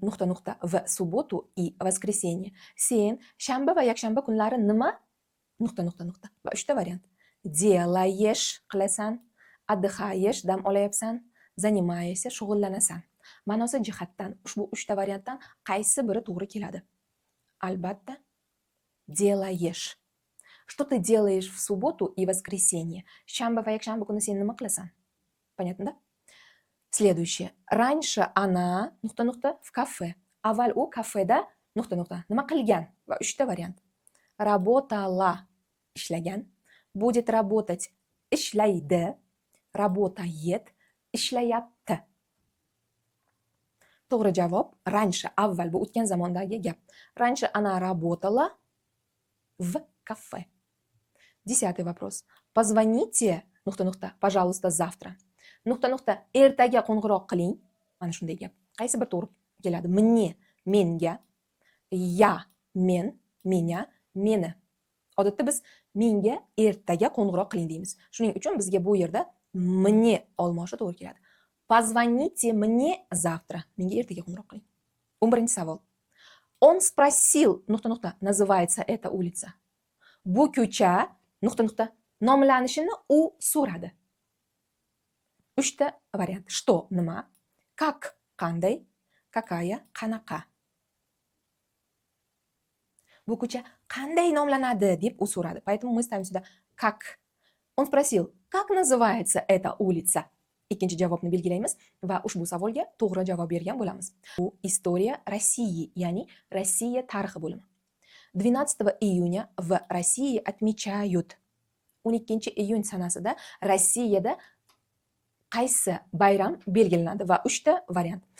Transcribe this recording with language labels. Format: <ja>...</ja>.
<ru>в субботу и воскресенье.</ru> <uz>Sen shanba va yakshanba kunlari nima ... va 3 ta variant. Делаешь, qilasan, отдыхаешь, dam olayapsan, занимаешься, shug'ullanasan. Ma'nosi jihatdan ushbu 3 ta variantdan qaysi biri to'g'ri keladi?</uz> <ru>Albatta, делаешь. Что ты делаешь в субботу и воскресенье?</ru> <uz>Shanba va yakshanba kuni sen nima qilasan?</uz> <ru>Понятно, да? Следующее. Раньше она ... в кафе.</ru> <uz>Avval u kafeda ... nima qilgan? Va 3 ta variant.</uz> <ru>Работала, ishlagan. Будет работать, ishlaydi. Работает, ishlayapti.</ru> <uz>To'g'ri javob раньше, avval, bu o'tgan zamondagi gap.</uz> <ru>Раньше она работала в кафе. 10-й вопрос. Позвоните ... пожалуйста, завтра. ...</ru> <uz>ertaga qo'ng'iroq qiling. Mana shunday gap. Qaysi bir to'g'ri keladi? Мне, menga, я, men, меня, meni. Odatda biz menga ertaga qo'ng'iroq qiling deymiz. Shuning uchun bizga bu yerda мне olmoshi to'g'ri keladi.</uz> <ru>Позвоните мне завтра.</ru> <uz>Menga ertaga qo'ng'iroq qiling.</uz> <ru>11-savol. Он спросил ... называется эта улица.</ru> <uz>Bu ko'cha ... nomlanishini u so'radi. Uchta variant.</uz> <ru>Что nima, как qanday, какая qanaqa.</ru> <uz>Bu ko'cha qanday nomlanadi deb u so'radi.</uz> <ru>Поэтому мы ставим сюда как. Он sпросил, как называется эта улица?</ru> <uz>Ikkinchi javobni belgilaymiz va ushbu savolga to'g'ri javob bergan bo'lamiz. Bu</uz> <ru>История России,</ru> <uz>ya'ni Rossiya tarixi bo'limi.</uz> <ru>12 июня в России отмечают.</ru> <uz>12 iyun sanasida Rossiyada qaysi bayram belgilanadi va uchta variant.</uz>